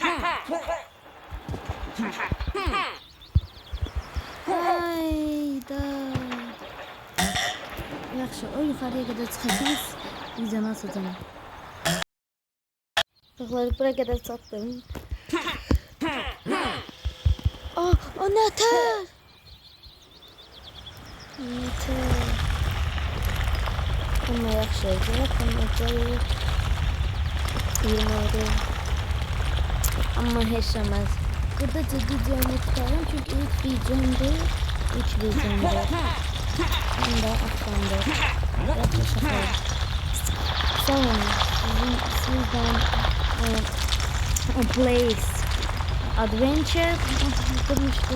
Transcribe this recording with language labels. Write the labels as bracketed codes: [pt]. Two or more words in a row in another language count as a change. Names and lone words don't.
[az] Hayda. Yaxşı, o yuxarıya qədər çıxacağız. Videonu atacağım. Uşaqlar, buraya qədər çatdım. O nətər? Nətər? Amma yaxşı olacaq. Amma gəlib 20 oldu. Amma heç olmaz. Burada ciddi videomu tutarım çünkü ilk videomdu. [tr] İlk videomdu. Hem de akşamdı. Yaklaşık. Sağ olun. Sizden Place Adventure yapmıştı.